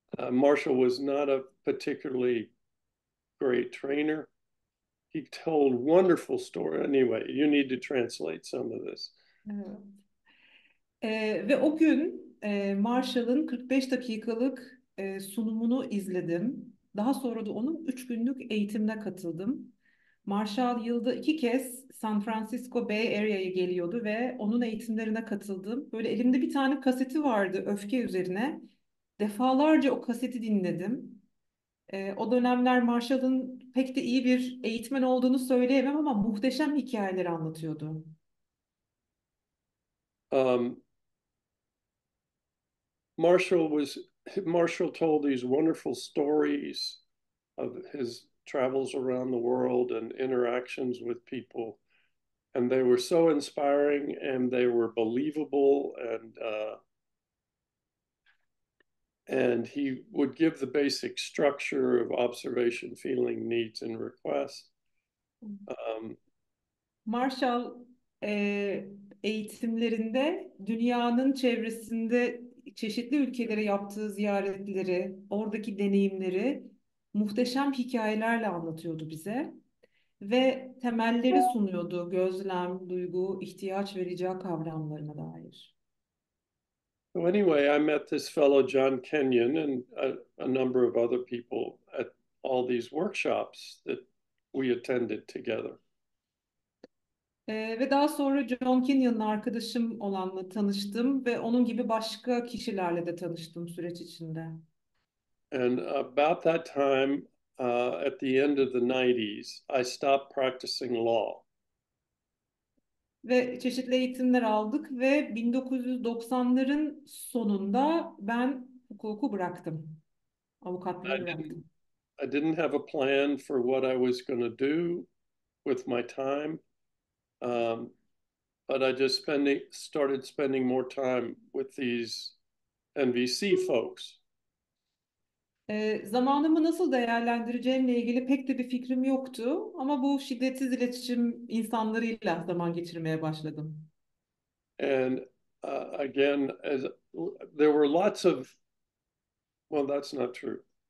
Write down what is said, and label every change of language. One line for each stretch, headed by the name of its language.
English: Marshall was not a particularly great trainer. He told wonderful story. Anyway, you need to translate some of this.
Turkish: Evet. Ve o gün Marshall'ın 45 dakikalık sunumunu izledim. Daha sonra da onun 3 günlük eğitimine katıldım. Marshall yılda 2 kez San Francisco Bay Area'ya geliyordu ve onun eğitimlerine katıldım. Böyle elimde bir tane kaseti vardı öfke üzerine. Defalarca o kaseti dinledim. O dönemler Marshall'ın pek de iyi bir eğitmen olduğunu söyleyemem ama muhteşem hikayeleri anlatıyordu.
English: Um, Marshall told these wonderful stories of his travels around the world and interactions with people, and they were so inspiring and they were believable, and he would give the basic structure of observation, feeling, needs, and requests.
Turkish: Marshall eğitimlerinde dünyanın çevresinde çeşitli ülkelere yaptığı ziyaretleri, oradaki deneyimleri muhteşem hikayelerle anlatıyordu bize ve temelleri sunuyordu gözlem, duygu, ihtiyaç ve rica kavramlarına dair.
English: So anyway, I met this fellow John Kinyon and a number of other people at all these workshops that we attended together.
Turkish: Ve daha sonra John Kinyon'ın arkadaşım olanla tanıştım ve onun gibi başka kişilerle de tanıştım süreç içinde.
English: And about that time, at the end of the 90s, I stopped practicing law.
Turkish: Ve çeşitli eğitimler aldık ve 1990'ların sonunda ben hukuku bıraktım. Avukatlığı bıraktım.
English: I didn't have a plan for what I was going to do with my time. But I just started spending more time with these NVC folks.
Turkish: Zamanımı nasıl değerlendireceğimle ilgili pek de bir fikrim yoktu ama bu şiddetsiz iletişim insanlarıyla zaman geçirmeye başladım.
English: And again, there were lots of, well, that's not true.